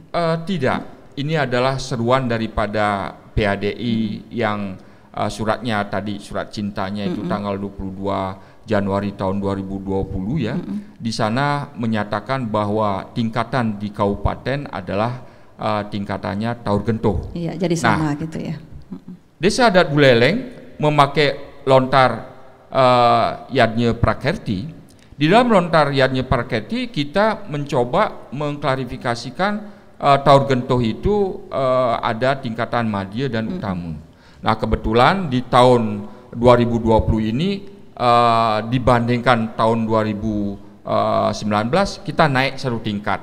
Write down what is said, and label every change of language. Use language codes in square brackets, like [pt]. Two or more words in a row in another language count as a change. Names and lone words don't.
[id] Tidak, ini adalah seruan daripada PHDI yang suratnya tadi, surat cintanya itu tanggal 22 Januari tahun 2020 ya. Di sana menyatakan bahwa tingkatan di kabupaten adalah tingkatannya Taur Gentuh. Iya, jadi sama gitu ya. Desa adat Buleleng memakai lontar Yadnya Prakerti. Di dalam lontar Yadnya Prakerti kita mencoba mengklarifikasikan Taur Gentuh itu ada tingkatan Madya dan Utama. Nah, kebetulan di tahun 2020 ini dibandingkan tahun 2019 kita naik satu tingkat.